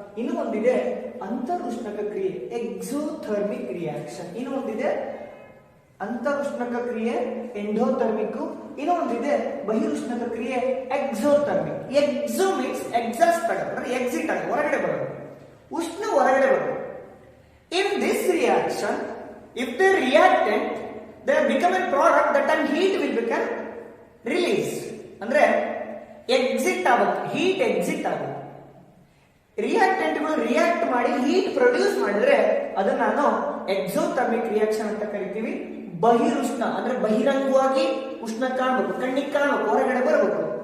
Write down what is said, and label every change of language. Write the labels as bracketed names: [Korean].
[Kannada] ಇನ್ನು ಒಂದಿದೆ ಅಂತರುಷ್ಣಕ ಕ್ರಿಯೆ, ಎಕ್ಸೋಥರ್ಮಿಕ್ ರಿಯಾಕ್ಷನ್. ಇನ್ನು ಒಂದಿದೆ ಅಂತರುಷ್ಣಕ ಕ್ರಿಯೆ, ಎಂಡೋಥರ್ಮಿಕ್. ಇನ್ನು ಒಂದಿದೆ ಬಹಿರುಷ್ಣಕ ಕ್ರಿಯೆ, ಎಕ್ಸೋಥರ್ಮಿಕ್. ಎಕ್ಸೋ ಮೀನ್ಸ್ ಎಕ್ಸಾಸ್ಟ್ ಆಗೋದು, ಎಕ್ಸಿಟ್ ಆಗೋದು, ಹೊರಗಡೆ ಬರೋದು, ಉಷ್ಣ ಹೊರಗಡೆ ಬರೋದು. [English] In this reaction, if the reactant, they become a product, that time heat will become released. [Kannada] ಅಂದ್ರೆ ಎಕ್ಸಿಟ್ ಆಗುತ್ತೆ, ಹೀಟ್ ಎಕ್ಸಿಟ್ ಆಗುತ್ತೆ. ರಿಯಾಕ್ಟೆಂಟ್ಗಳು ರಿಯಾಕ್ಟ್ ಮಾಡಿ ಹೀಟ್ ಪ್ರೊಡ್ಯೂಸ್ ಮಾಡಿದ್ರೆ ಅದನ್ನ ನಾವು ಎಕ್ಸೋಥರ್ಮಿಕ್ ರಿಯಾಕ್ಷನ್ ಅಂತ ಕರಿತೀವಿ. ಬಹಿರುಷ್ಣ ಅಂದ್ರೆ ಬಹಿರಂಗವಾಗಿ ಉಷ್ಣ ಕಾಣಬೇಕು, ಕಣ್ಣಿಗೆ ಕಾಣಬೇಕು, ಹೊರಗಡೆ ಬರಬೇಕು.